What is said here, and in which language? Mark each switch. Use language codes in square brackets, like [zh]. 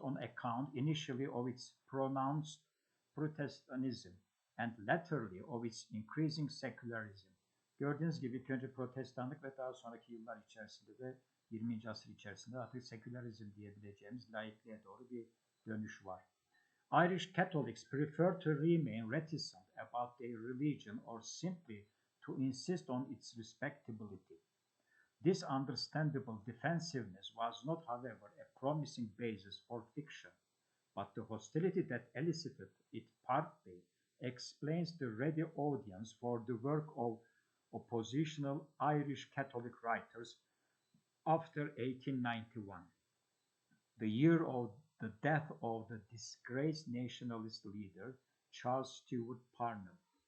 [en] On account initially of its pronounced Protestantism and latterly of its increasing secularism. [tr] Gördüğünüz gibi ilk önce protestanlık ve daha sonraki yıllar içerisinde de 20. asır içerisinde artık sekülerizm diyebileceğimiz laikliğe doğru bir dönüş var. [en] Irish Catholics prefer to remain reticent about their religion or simply to insist on its respectability. This understandable defensiveness was not, however, a promising basis for fiction, but the hostility that elicited it partly explains the ready audience for the work of oppositional Irish Catholic writers after 1891, the year of the death of the disgraced nationalist leader Charles Stewart Parnell.